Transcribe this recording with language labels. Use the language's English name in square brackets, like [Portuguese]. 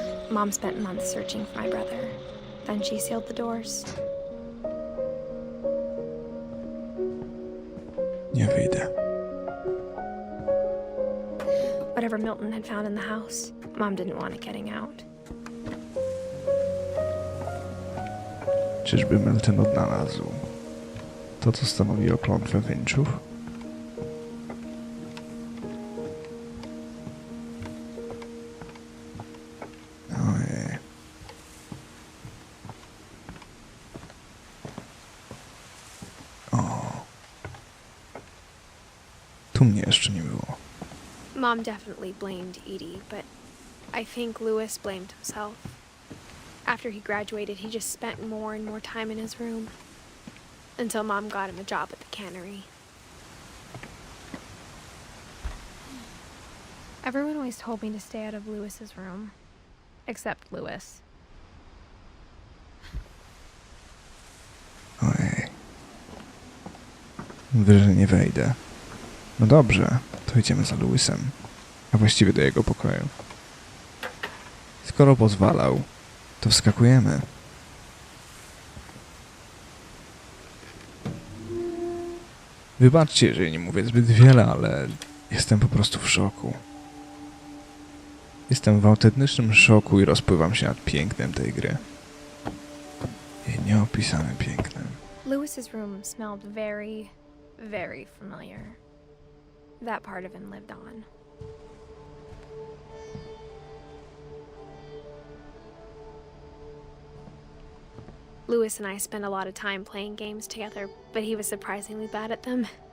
[English] Mom spent months searching for my brother. Then she sealed the doors. [Polish] Nie wyjdę. [English] Whatever Milton had found in the house, Mom didn't want it getting out. [Polish] Czyżby Milton odnalazł to, co stanowiło klątwę Finchów? Ojej. O. Tu mnie jeszcze nie było. [English] Mom definitely blamed Edie, but I think Lewis blamed himself. After he graduated, he just spent more and more time in his room. Until Mom got him a job at the cannery. Everyone always told me to stay out of Lewis's room. Except Lewis. [Polish] Ojej. Wyżej nie wejdę. No dobrze, to idziemy za Lewisem. A właściwie do jego pokoju. Skoro pozwalał, to wskakujemy. Wybaczcie, jeżeli nie mówię zbyt wiele, ale jestem po prostu w szoku. Jestem w autentycznym szoku i rozpływam się nad pięknem tej gry. Jej nieopisanym pięknem. [English] Lewis's room smelled very, very familiar. That part of him lived on. Lewis and I spent a lot of time playing games together, but he was surprisingly bad at them.